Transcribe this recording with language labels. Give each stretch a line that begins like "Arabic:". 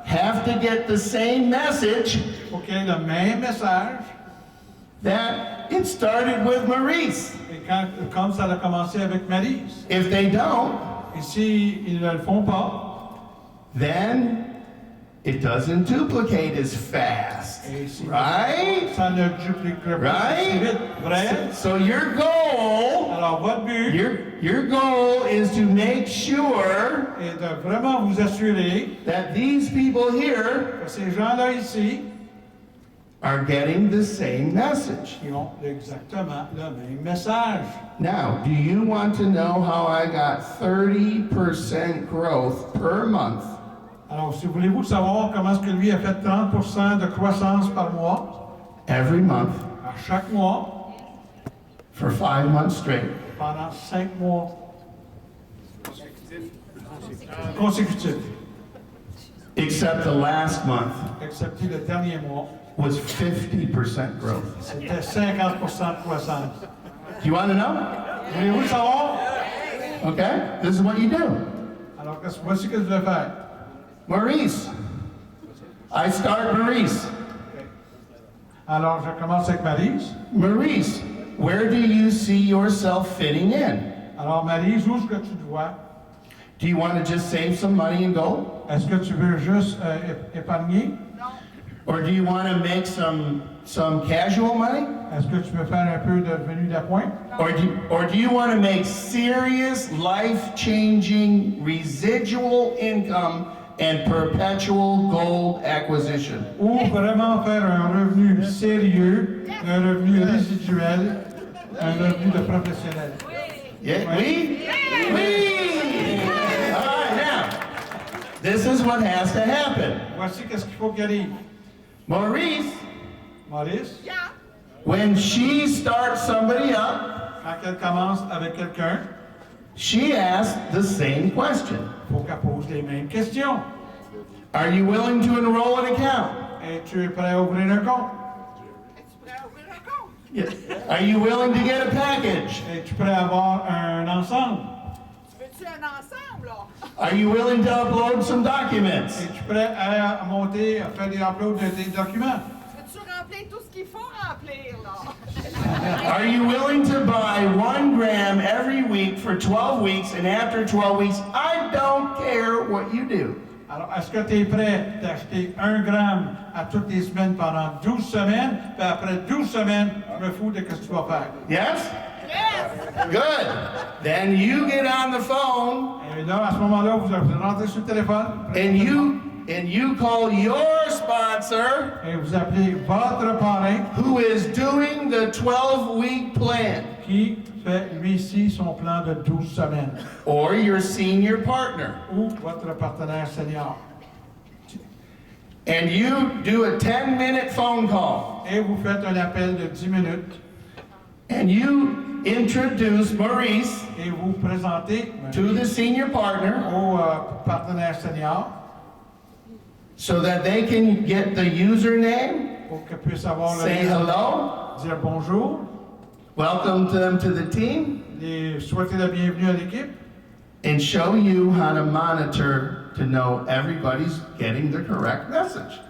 English: have to get the same message
French: il faut qu'il y ait le même message.
English: that it started with Maurice.
French: Et comme ça a commencé avec Maryse.
English: If they don't,
French: Et s'ils ne le font pas,
English: then it doesn't duplicate as fast.
French: et si
English: Right?
French: ça ne dupliquera pas si
English: Right?
French: vite. Vrai?
English: So your goal,
French: Alors votre but
English: your goal is to make sure
French: est de vraiment vous assurer
English: that these people here
French: que ces gens-là ici,
English: are getting the same message.
French: ils ont exactement le même message.
English: Now, do you want to know how I got 30% growth per month
French: Alors, si voulez-vous savoir comment est-ce que lui a fait 30% de croissance par mois,
English: every month
French: à chaque mois,
English: for 5 months straight?
French: pendant 5 mois consécutifs,
English: Except the last month
French: excepté le dernier mois,
English: was 50% growth.
French: c'était 50% de croissance.
English: Do you want to know?
French: Voulez-vous le savoir?
English: Okay, this is what you do.
French: Alors, voici ce que je vais faire.
English: Maurice. I start Maurice.
French: Alors, je commence avec Maryse.
English: Maurice, where do you see yourself fitting in?
French: Alors, Maryse, où est-ce que tu te vois?
English: Do you want to just save some money and go?
French: Est-ce que tu veux juste épargner?
English: Or do you want to make some casual money?
French: Est-ce que tu veux faire un peu de revenu d'appoint?
English: Or do you want to make serious, life-changing, residual income and perpetual gold acquisition?
French: Ou vraiment faire un revenu sérieux, un revenu résiduel, un revenu de professionnel?
English: Yeah, we? All right, now, this is what has to happen.
French: Voici qu'est-ce qu'il faut qu'il arrive.
English: Maurice,
French: Maurice,
English: when she starts somebody up,
French: quand elle commence avec quelqu'un,
English: she asks the same question.
French: il faut qu'elle pose les mêmes questions.
English: Are you willing to enroll an account?
French: Es-tu prêt à ouvrir un compte? Es-tu prêt à ouvrir un compte?
English: Yes. Are you willing to get a package?
French: Es-tu prêt à avoir un ensemble? Tu veux-tu un ensemble, là?
English: Are you willing to upload some documents?
French: Es-tu prêt à monter, à faire des uploads de tes documents? Tu veux-tu remplir tout ce qu'il faut remplir, là.
English: Are you willing to buy 1 gram every week for 12 weeks, and after 12 weeks, I don't care what you do?
French: Alors, est-ce que tu es prêt d'acheter 1 gramme à toutes les semaines pendant 12 semaines, puis après 12 semaines, je me fous de ce que tu vas faire?
English: Yes? Yes! Good. Then you get on the phone
French: Et là, à ce moment-là, vous rentrez sur le téléphone
English: and you call your sponsor
French: et vous appelez votre parrain
English: who is doing the 12-week plan,
French: qui fait, lui-ci, son plan de 12 semaines,
English: or your senior partner.
French: ou votre partenaire senior.
English: And you do a 10-minute phone call,
French: Et vous faites un appel de 10 minutes
English: and you introduce Maurice
French: et vous présentez
English: to the senior partner
French: au partenaire senior
English: so that they can get the username,
French: pour qu'il puisse avoir le
English: say hello,
French: dire bonjour,
English: welcome them to the team,
French: les souhaiter la bienvenue à l'équipe
English: and show you how to monitor to know everybody's getting the correct message.